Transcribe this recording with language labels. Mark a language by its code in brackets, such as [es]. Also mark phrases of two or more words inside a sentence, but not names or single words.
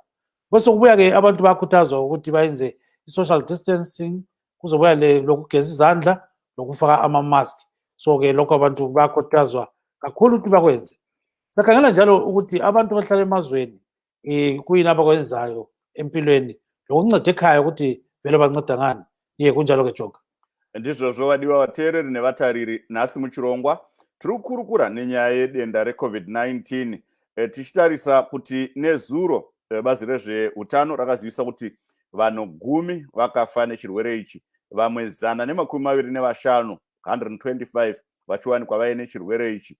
[nd] Bese kubuya-ke abantu bayakhuthazwa ukuthi bayenze i- [en] social distancing, [nd] kuzobuya lokugeza izandla lokufaka ama-mask. So-ke lokho abantu bayakhuthazwa kakhulu ukuthi bakwenze. Sakhangela njalo ukuthi abantu bahlala emazweni kuyini abakwenzayo empilweni lokunceda ekhaya ukuthi vele banceda ngani. Kunjalo-ke Jonga. [sn] Ndizvo zvowadiwa vateereri nevatariri. Nhasi muchirongwa tiri kukurukura nenyaya yedenda reCovid-19 tichitarisa kuti nezuro bazi rezveutano rakazivisa kuti vanhu 10 vakafa nechirwere ichi, vamwe 125 125 vachiwanikwa vaine chirwere ichi.